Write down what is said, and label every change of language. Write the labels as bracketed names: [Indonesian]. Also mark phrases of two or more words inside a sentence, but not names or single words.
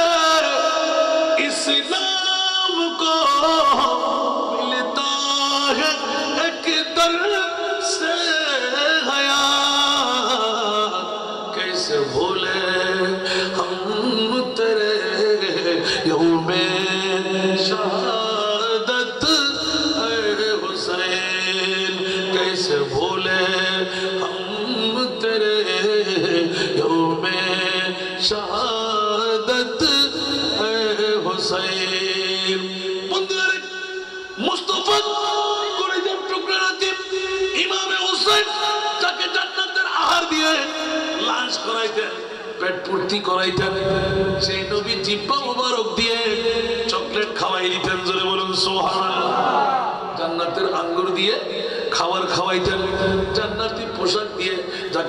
[Urdu] اسلام کو ملتا ہے ایک درس حیات کیسے بھولے ہم تیرے یوم شہادت اے حسین کیسے بھولے ہم تیرے یوم شہادت اے حسین بندر مصطفیٰ [Bangla] কলিজার টুকরা নাতিব ইমামে হোসেন তাকে জান্নাতের আহার দিয়ে লাঞ্চ করাইতেন পেট পূর্তি করাইতেন সেই নবী জিহ্বা মোবারক দিয়ে চকলেট খাওয়াই দিতেন জোরে বলুন সুবহানাল্লাহ জান্নাতের আঙ্গুর দিয়ে খাবার খাওয়াইতেন জান্নাতি পোশাক দিয়ে যাকে